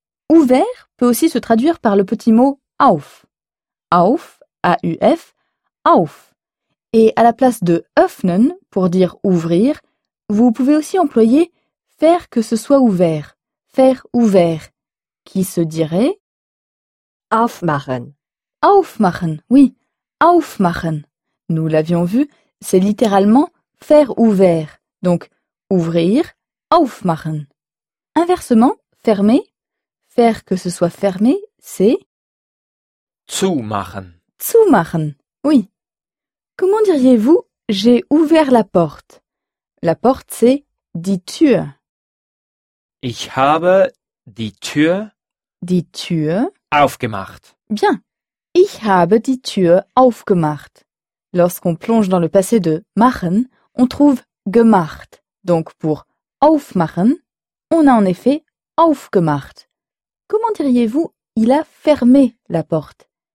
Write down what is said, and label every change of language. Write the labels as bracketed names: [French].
[French] Ouvert peut aussi se traduire par le petit mot auf. Auf, A-U-F, auf. Et à la place de öffnen, pour dire ouvrir, vous pouvez aussi employer faire que ce soit ouvert. Faire ouvert, qui se dirait [German] aufmachen. Aufmachen, oui, aufmachen. [French] Nous l'avions vu, c'est littéralement faire ouvert. Donc, ouvrir, aufmachen. Inversement, fermer. Faire que ce soit fermé, c'est [German] zumachen. Zumachen, oui. [French] Comment diriez-vous j'ai ouvert la porte? La porte, c'est die Tür. [German] Ich habe die Tür aufgemacht. [French] Bien. [German] Ich habe die Tür aufgemacht. [French] Lorsqu'on plonge dans le passé de machen, on trouve gemacht. Donc pour aufmachen, on a en effet aufgemacht. Comment diriez-vous il a fermé la porte?